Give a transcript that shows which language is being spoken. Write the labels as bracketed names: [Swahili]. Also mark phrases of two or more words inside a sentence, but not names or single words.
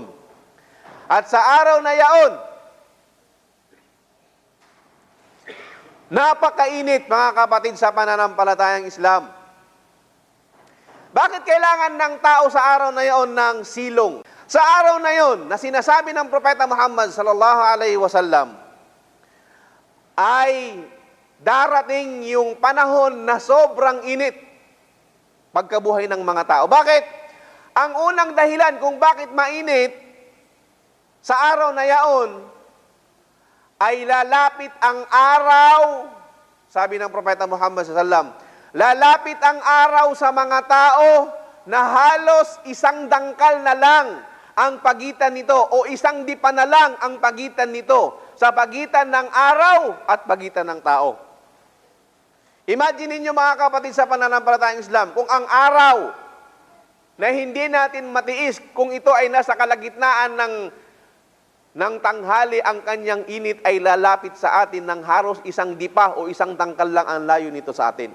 [Filipino] At sa araw na yaon, napakainit, mga kapatid, sa pananampalatayang Islam. Bakit kailangan ng tao sa araw na yaon ng silong? Sa araw na yon na sinasabi ng Propeta Muhammad [Arabic] صلى الله عليه وسلم, [Filipino] ay darating yung panahon na sobrang init pagkabuhay ng mga tao. Bakit? Ang unang dahilan kung bakit mainit sa araw na yaon ay lalapit ang araw, sabi ng Propeta Muhammad [Arabic] صلى الله عليه وسلم, [Filipino] lalapit ang araw sa mga tao na halos isang dangkal na lang ang pagitan nito, o isang dipa na lang ang pagitan nito sa pagitan ng araw at pagitan ng tao. Imagine niyo, mga kapatid, sa pananampalatayang Islam, kung ang araw na hindi natin matiis, kung ito ay nasa kalagitnaan ng tanghali, ang kanyang init ay lalapit sa atin ng halos isang dipa o isang tangkal lang ang layo nito sa atin.